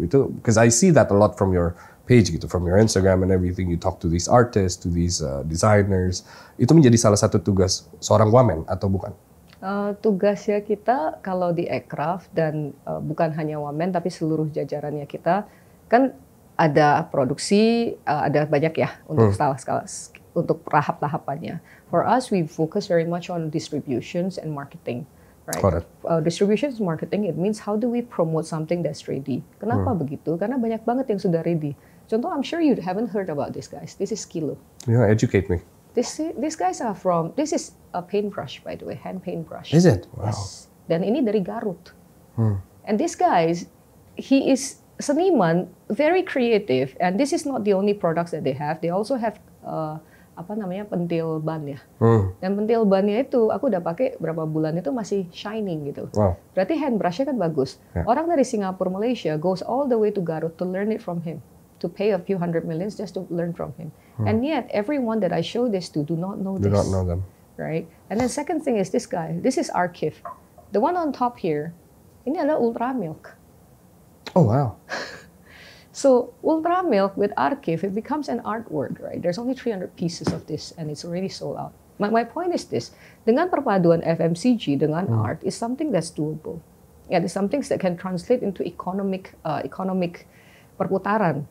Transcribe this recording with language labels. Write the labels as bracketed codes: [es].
[en] Itu because I see that a lot from your page gitu, from your Instagram and everything. You talk to these artists, to these designers. [id] Itu menjadi salah satu tugas seorang wamen atau bukan? Tugasnya kita kalau di Ekraf dan bukan hanya wamen tapi seluruh jajarannya kita kan ada produksi, ada banyak ya untuk skala untuk tahap-tahapannya. [en] For us, we focus very much on distributions and marketing. Right. Distribution and marketing, it means how do we promote something that's ready. [id] Kenapa begitu? Karena banyak banget yang sudah ready. [en] Contoh, I'm sure you haven't heard about this guys. This is Kilo. Yeah, educate me. These guys are from, this is a paintbrush by the way, hand paintbrush. Is it? Wow. [id] Yes. Dan ini dari Garut. [en] And this guys, he is seniman, very creative. And this is not the only products that they have. They also have pentil ban ya. [id] Dan pentil bannya itu aku udah pakai berapa bulan itu masih shining gitu. [en] Wow. [id] Berarti hand brushnya kan bagus. [en] Yeah. [id] Orang dari [en] Singapura, Malaysia goes all the way to Garut to learn it from him. To pay a few hundred millions just to learn from him. And yet everyone that I show this to do not know this. Do not know them. Right? And then second thing is this guy. This is Arkif. The one on top here, [id] ini adalah [en] Ultra Milk. Oh wow. So Ultra Milk with Arkif, it becomes an artwork, right? There's only 300 pieces of this and it's already sold out. My point is this, [id] dengan perpaduan FMCG dengan [en] art is something that's doable. Yeah, there's some things that can translate into economic perputaran.